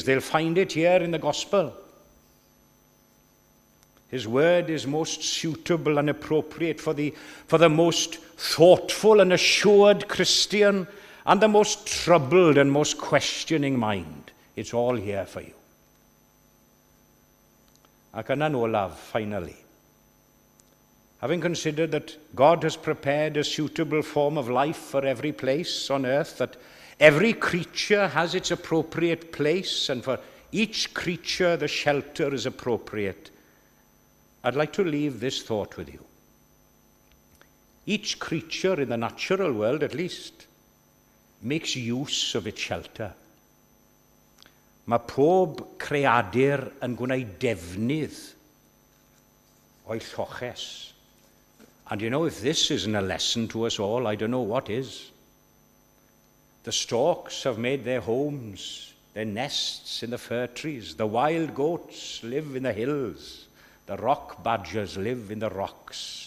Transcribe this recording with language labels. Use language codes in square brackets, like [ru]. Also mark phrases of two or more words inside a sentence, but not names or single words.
[en] They'll find it here in the gospel. His word is most suitable and appropriate for the most thoughtful and assured Christian and the most troubled and most questioning mind. It's all here for you. [cy] Ac yna'n olaf, [en] finally. Having considered that God has prepared a suitable form of life for every place on earth, that every creature has its appropriate place, and for each creature the shelter is appropriate, I'd like to leave this thought with you. Each creature in the natural world, at least, makes use of its shelter. [cy] Mae pob creadur yn gwneud defnydd o'i lloches. [en] And you know, if this isn't a lesson to us all, I don't know what is. The storks have made their homes, their nests in the fir trees. The wild goats live in the hills. The rock badgers live in the rocks.